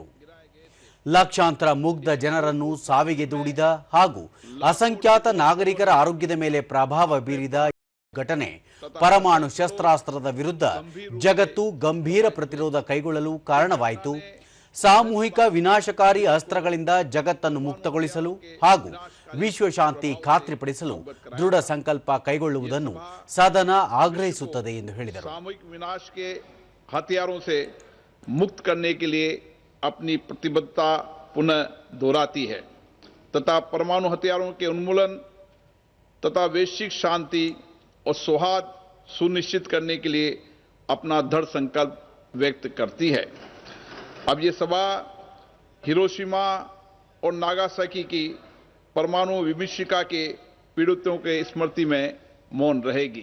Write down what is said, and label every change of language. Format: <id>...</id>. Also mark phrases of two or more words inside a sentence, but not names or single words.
<kn>ಲಕ್ಷಾಂತರ ಮುಗ್ಧ ಜನರನ್ನು ಸಾವಿಗೆ ದೂಡಿದ ಹಾಗೂ ಅಸಂಖ್ಯಾತ ನಾಗರಿಕರ ಆರೋಗ್ಯದ ಮೇಲೆ ಪ್ರಭಾವ ಬೀರಿದ ಘಟನೆ ಪರಮಾಣು ಶಸ್ತ್ರಾಸ್ತ್ರದ ವಿರುದ್ಧ ಜಗತ್ತು ಗಂಭೀರ ಪ್ರತಿರೋಧ ಕೈಗೊಳ್ಳಲು ಕಾರಣವಾಯಿತು. ಸಾಮೂಹಿಕ ವಿನಾಶಕಾರಿ ಅಸ್ತ್ರಗಳಿಂದ ಜಗತ್ತನ್ನು ಮುಕ್ತಗೊಳಿಸಲು ಹಾಗೂ ವಿಶ್ವಶಾಂತಿ ಖಾತ್ರಿಪಡಿಸಲು ದೃಢ ಸಂಕಲ್ಪ ಕೈಗೊಳ್ಳುವುದನ್ನು ಸದನ ಆಗ್ರಹಿಸುತ್ತದೆ ಎಂದು ಹೇಳಿದರು.</kn> <hi>सामूहिक विनाश के हथियारों से मुक्त करने के लिए अपनी प्रतिबद्धता पुनः दोहराती है तथा परमाणु हथियारों के उन्मूलन तथा वैश्विक शांति और सौहार्द सुनिश्चित करने के लिए अपना दृढ़ संकल्प व्यक्त करती है. अब ये सभा हिरोशिमा और नागासाकी की परमाणु विभीषिका के पीड़ितों के स्मृति में मौन रहेगी.</hi>